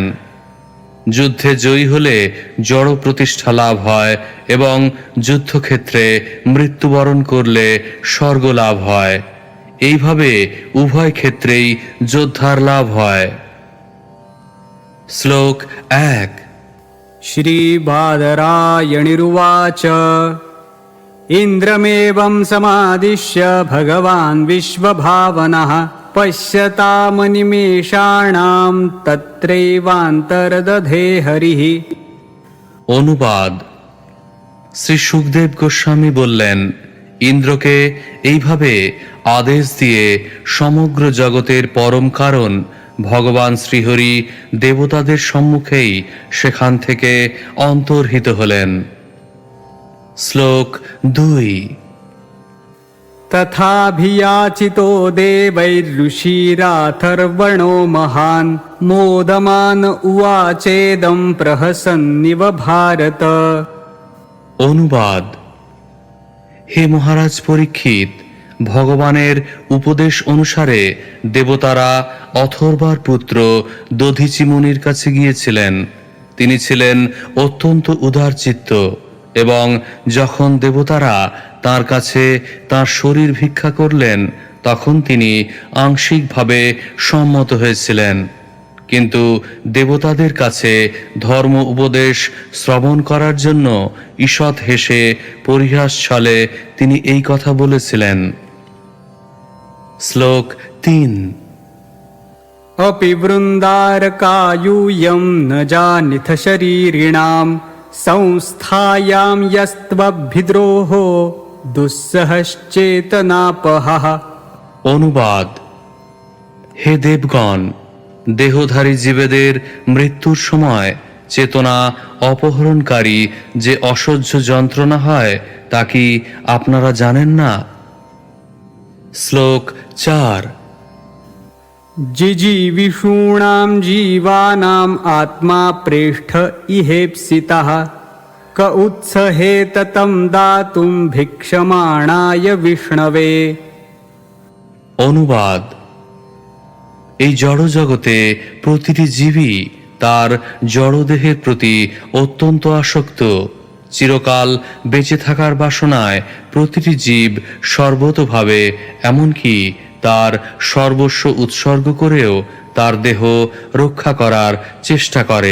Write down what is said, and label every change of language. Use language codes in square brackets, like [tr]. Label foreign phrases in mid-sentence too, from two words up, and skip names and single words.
[bn] যুদ্ধে জয়ী হলে জড় প্রতিষ্ঠা লাভ হয় এবং যুদ্ধক্ষেত্রে মৃত্যুবরণ করলে স্বর্গ লাভ হয়। এইভাবে উভয় ক্ষেত্রেই যোদ্ধার লাভ হয়। শ্লোক 1। [sa] श्रीबादरायणिरुवाच इन्द्रमेवं समादिश्य भगवान् विश्वभावनः पश्यतामनिमेषाणां तत्रैवान्तर्दधे हरिः। [bn] অনুবাদ। শ্রী সুখদেব গোস্বামী বললেন, ইন্দ্রকে এইভাবে আদেশ দিয়ে সমগ্র জগতের পরম কারণ ভগবান শ্রীহরি দেবতাদের সম্মুখেই সেখান থেকে অন্তর্হিত হলেন। শ্লোক 2। [sa] तथाभियाचितो देवैर्ऋषिराथर्वणो महान् मोदमान उवाचेदं प्रहसन्निव भारत। [bn] অনুবাদ। হে মহারাজ পরীক্ষিত, ভগবানের উপদেশ অনুসারে দেবতারা অথর্বার পুত্র দধিচি মুনির কাছে গিয়েছিলেন। তিনি ছিলেন অত্যন্ত উদারচিত্ত এবং যখন দেবতারা তার কাছে তার শরীর ভিক্ষা করলেন তখন তিনি আংশিকভাবে সম্মত হয়েছিলেন। কিন্তু দেবতাদের কাছে ধর্ম উপদেশ শ্রবণ করার জন্য ঈষৎ হেসে পরিহাস ছলে তিনি এই কথা বলেছিলেন। শ্লোক 3। [sa] अपि वृन्दारकायूयं न जानिथ शरीरिणां संस्थायां यस्त्वभिद्रोहो दुस्सहश्चेतनापहः। [bn] অনুবাদ। হে দেবগণ, দেহধারী জীবেদের মৃত্যুর সময় চেতনা অপহরণকারী যে অসহ্য যন্ত্রণা হয় তা কি আপনারা জানেন না? শ্লোক 4। [sa] जिजीविषूणां जीवानाम् आत्मा प्रेष्ठ इहेप्सितः क उत्सहेत तं दातुं भिक्षमाणाय विष्णवे। [bn] অনুবাদ। এই জড় জগতে প্রতিটি জীবই তার জড়দেহের প্রতি অত্যন্ত আসক্ত। চিরকাল বেঁচে থাকার বাসনায় প্রতিটি জীব সর্বতোভাবে এমনকি তার সর্বস্ব উৎসর্গ করেও তার দেহ রক্ষা করার চেষ্টা করে।